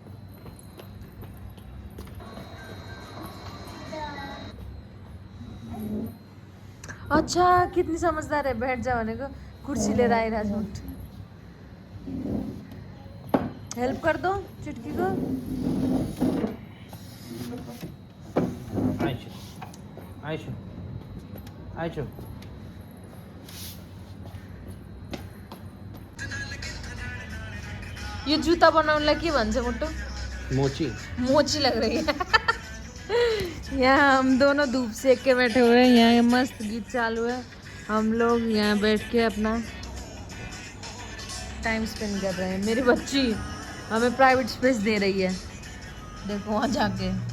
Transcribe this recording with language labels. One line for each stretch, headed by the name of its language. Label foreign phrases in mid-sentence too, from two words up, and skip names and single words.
Hindi: अच्छा कितनी समझदार है, बैठ जाने को कुर्सी ले रहा है राजमुट। हेल्प कर दो चुटकी को। आयशु आयशु आयशु।
Nepali: यो जुत्ता बनाउनलाई के भन्छ मोटो? मोची
Hindi: मोची लग रही है। यहाँ हम दोनों धूप सेक के बैठे हुए हैं, यहाँ मस्त गीत चालू है, हम लोग यहाँ बैठ के अपना
English: time spend
Hindi: कर रहे हैं। मेरी बच्ची हमें
English: private space
Hindi: दे रही है, देखो वहाँ जाके।